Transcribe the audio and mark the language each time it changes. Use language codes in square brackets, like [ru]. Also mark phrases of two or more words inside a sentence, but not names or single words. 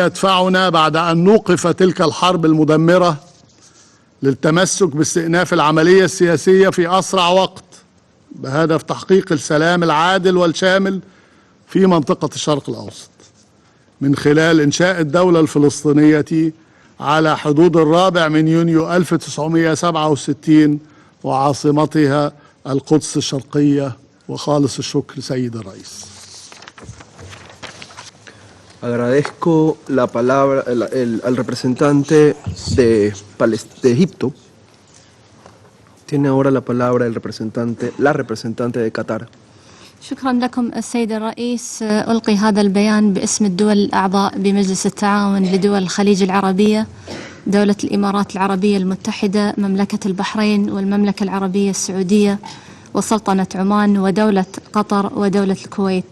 [ar] يدفعنا بعد أن نوقف تلك الحرب المدمرة للتمسك باستئناف العملية السياسية في أسرع وقت بهدف تحقيق السلام العادل والشامل في منطقة الشرق الأوسط من خلال إنشاء الدولة الفلسطينية على حدود 4 يونيو 1967 وعاصمتها القدس الشرقية. وخالص الشكر سيد الرئيس. [es] Agradezco la palabra al representante de Egipto. Tiene ahora la palabra la representante de Qatar. [ar] شكرا لكم السيد الرئيس. ألقي هذا البيان باسم الدول الأعضاء بمجلس التعاون لدول الخليج العربية، دولة الإمارات العربية المتحدة، مملكة البحرين والمملكة العربية السعودية وسلطنة عمان ودولة قطر ودولة الكويت.